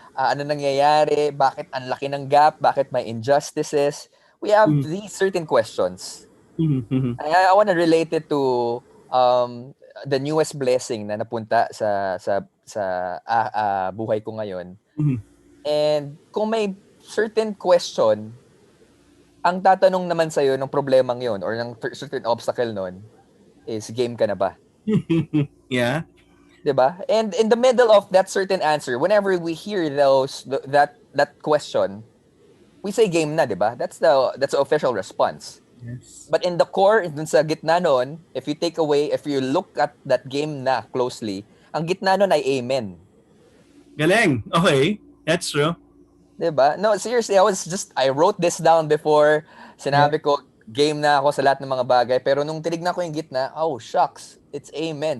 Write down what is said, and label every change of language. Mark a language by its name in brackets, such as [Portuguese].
[Filipino] ano nangyayari, bakit ang laki ng gap, bakit may injustices. [English] We have these certain questions. I want to relate it to the newest blessing [Filipino] na napunta sa buhay ko ngayon. And kung may certain question, ang tatanong naman sa'yo ng problemang yon or ng certain obstacle nun is, game ka na ba? [English] Yeah. [Filipino] Diba? [English] And in the middle of that certain answer, whenever we hear that question, we say game na, diba? That's the official response. Yes. But in the core, [Filipino] dun sa gitna nun, [English] if you look at that game na closely, [Filipino] ang gitna nun ay amen. [English] Galing. Okay. That's true. [Filipino] Diba? [English] No, seriously, I wrote this down before. [Filipino] Sinabi ko, game na ako sa lahat ng mga bagay. Pero nung tinignan ko yung gitna, [English] oh, shucks, it's amen.